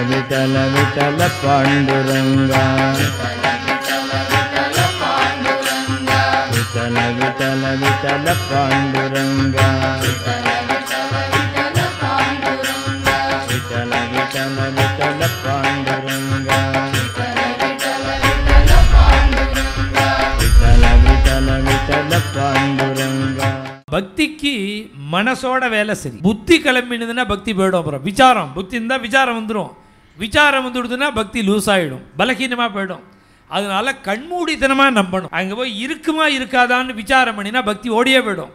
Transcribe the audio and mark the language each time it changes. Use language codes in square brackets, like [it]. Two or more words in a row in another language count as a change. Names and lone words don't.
[mr] विठल विठल पांडुरंगा विठल विठल विठल पांडुरंगा विठल विठल विठल पांडुरंगा विठल विठल विठल पांडुरंगा. [ta] பக்திக்கு மனசோட வேலை சரி. புத்தி கிளம்பினதுன்னா பக்தி போயிடும். அப்புறம் விசாரம், புத்தி இருந்தால் விசாரம் வந்துடும். விசாரம் வந்துடுதுன்னா பக்தி லூஸ் ஆகிடும், பலகீனமாக போயிடும். அதனால கண்மூடித்தனமாக நம்பணும். அங்கே போய் இருக்குமா இருக்காதான்னு விசாரம் பண்ணினா பக்தி ஓடியே போயிடும்.